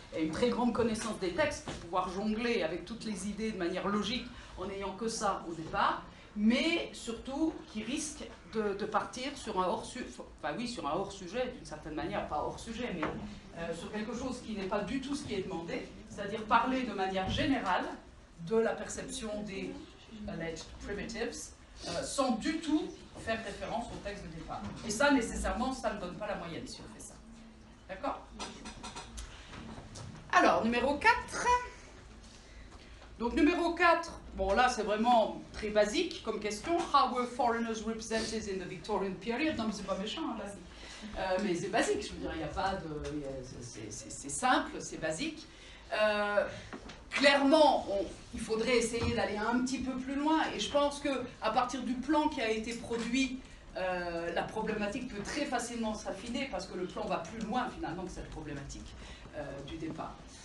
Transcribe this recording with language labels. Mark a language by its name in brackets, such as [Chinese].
[French] et une très grande connaissance des textes pour pouvoir jongler avec toutes les idées de manière logique en n'ayant que ça au départ, mais surtout qui risque de partir sur un hors-sujet d'une certaine manière, pas hors-sujet, mais sur quelque chose qui n'est pas du tout ce qui est demandé, c'est-à-dire parler de manière générale de la perception des [English] alleged primitives, [French] sans du tout faire référence au texte de départ. Et ça, nécessairement, ça ne donne pas la moyenne si on fait ça. D'accord? Alors, numéro 4. Donc, numéro 4, bon là, c'est vraiment très basique comme question. [English] How were foreigners represented in the Victorian period? [French] Non, mais c'est pas méchant, hein, basique. Mais c'est basique, je veux dire, il n'y a pas de... C'est simple, c'est basique. Clairement, il faudrait essayer d'aller un petit peu plus loin, et je pense qu'à partir du plan qui a été produit, la problématique peut très facilement s'affiner, parce que le plan va plus loin finalement que cette problématique du départ.